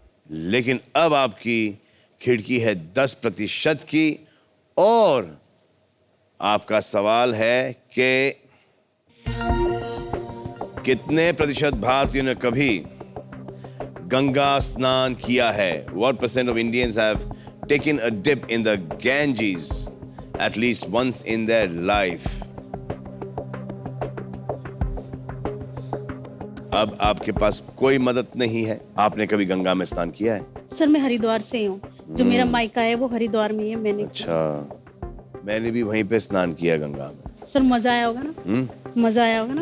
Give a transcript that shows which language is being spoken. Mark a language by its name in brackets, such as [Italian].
[Hindi] लेकिन अब आपकी खिड़की है 10% की और आपका सवाल है कि कितने प्रतिशत भारतीयों ने कभी गंगा स्नान किया है? [English] What percent of Indians have taken a dip in the Ganges at least once in their life? [Hindi] अब आपके पास कोई मदद नहीं है। आपने कभी गंगा में स्नान किया है? सर मैं हरिद्वार से हूँ। जो मेरा मायका है वो हरिद्वार में ही है। मैंने अच्छा, मैंने भी वहीं पे स्नान किया गंगा में। सर मजा आया होगा ना? मजा आया होगा ना?